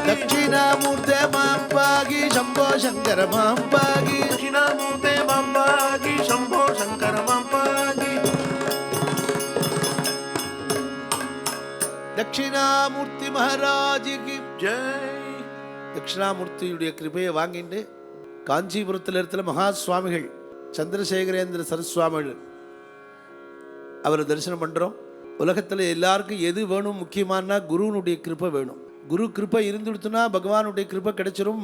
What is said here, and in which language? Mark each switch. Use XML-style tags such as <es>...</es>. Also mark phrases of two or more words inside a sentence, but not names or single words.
<sa>दक्षिणामूर्ते मां पाहि शंभो शंकर मां पाहि दक्षिणामूर्ते मां पाहि शंभो शंकर मां पाहि</sa> <hi>दक्षिणामूर्ति महाराज की जय</hi> <ta>தட்சிணாமூர்த்தியுடைய கிருபையை வாங்கிட்டு காஞ்சிபுரத்தில் இருக்கிற மகா சுவாமிகள் சந்திரசேகரேந்திர சரஸ்வாமிகள் அவரை தரிசனம் பண்ணுறோம். உலகத்தில் எல்லாருக்கும் எது வேணும் முக்கியமானா குருவனுடைய கிருபை வேணும். குரு கிருபை இருந்துடுத்துனா பகவானுடைய கிருபை கிடைச்சிரும்.</ta>